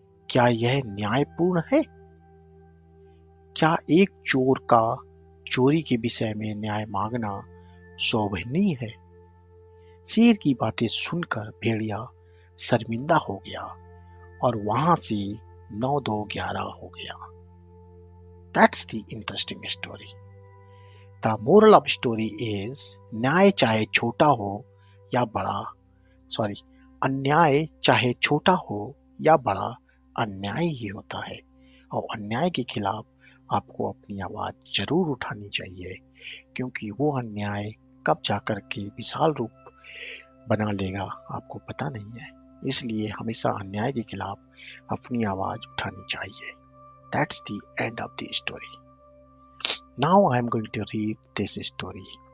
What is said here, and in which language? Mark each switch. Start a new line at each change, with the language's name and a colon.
Hindi: क्या यह न्यायपूर्ण है? क्या एक चोर का चोरी के विषय में न्याय मांगना शोभनीय है? शेर की बातें सुनकर भेड़िया शर्मिंदा हो गया और वहां से 9-2-11 हो गया।
English: That's the interesting story. The moral of story is
Hindi: न्याय चाहे छोटा हो या बड़ा, सॉरी, अन्याय चाहे छोटा हो या बड़ा, अन्याय ही होता है और अन्याय के खिलाफ आपको अपनी आवाज जरूर उठानी चाहिए, क्योंकि वो अन्याय कब जाकर के विशाल रूप बना लेगा आपको पता नहीं है। इसलिए हमेशा अन्याय के खिलाफ अपनी आवाज उठानी चाहिए।
English: That's the end of the story. Now I am going to read this story.